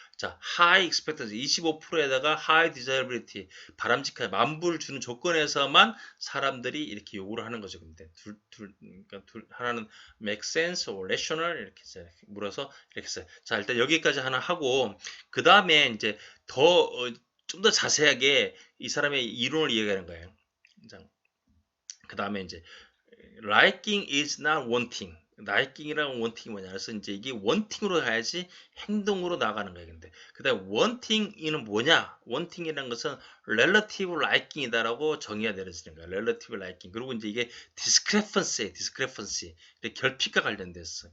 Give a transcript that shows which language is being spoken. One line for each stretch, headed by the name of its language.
Korean: 자,
English: high expectancy
Korean: 25%에다가
English: high desirability
Korean: 바람직한 만불 주는 조건에서만 사람들이 이렇게 요구를 하는 거죠. 근데 그러니까 하나는
English: make sense or rational
Korean: 이렇게 물어서 이렇게 써요. 자, 일단 여기까지 하나 하고 그 다음에 이제 더 좀 더 자세하게 이 사람의 이론을 이야기하는 거예요. 그 다음에 이제
English: liking is not wanting.
Korean: liking이랑 wanting이 뭐냐? 그래서 이제 이게 wanting으로 가야지 행동으로 나가는 거예요. 근데 그다음에 wanting이는 뭐냐? wanting이라는 것은
English: relative liking
Korean: 이다라고 정의가 내려지는 거예요. relative liking. 그리고 이제 이게 discrepancy. 이렇게 결핍과 관련됐어.